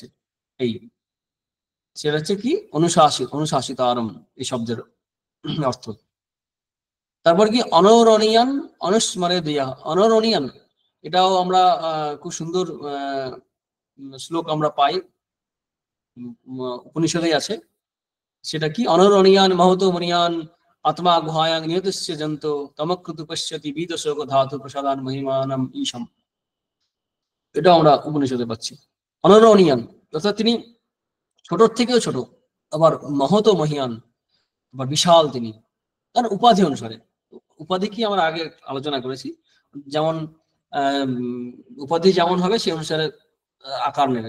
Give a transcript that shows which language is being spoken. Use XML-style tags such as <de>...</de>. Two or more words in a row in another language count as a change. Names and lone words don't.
<bn>এই সেটা হচ্ছে কি অনুশাসিত আরম এই শব্দের অর্থ। তারপর কি অনরণীয়ান অনুস্মরে দিয়া, অনরণীয়ান এটাও আমরা খুব সুন্দর শ্লোক আমরা পাই, উপনিষদেই আছে। সেটা কি</bn> <sa>অনরণীয়ান মহতো মনিয়ান আত্মা গুহায়াং নিয়তস্য জন্ত তমকৃতু পশ্যতি বিদশোক ধাতু প্রসাদান মহিমানম ঈশম,</sa> <bn>এটা আমরা উপনিষদে পাচ্ছি। অনরণীয়ান অর্থাৎ তিনি ছোট থেকেও ছোট, আবার</bn> <sa>মহতো মহিয়ান,</sa> <bn>আবার বিশাল তিনি তার উপাধি অনুসারে। উপাধি কি আমরা আগে আলোচনা করেছি, যেমন উপাধি যেমন হবে সেই অনুসারে আকার নেবে।</bn>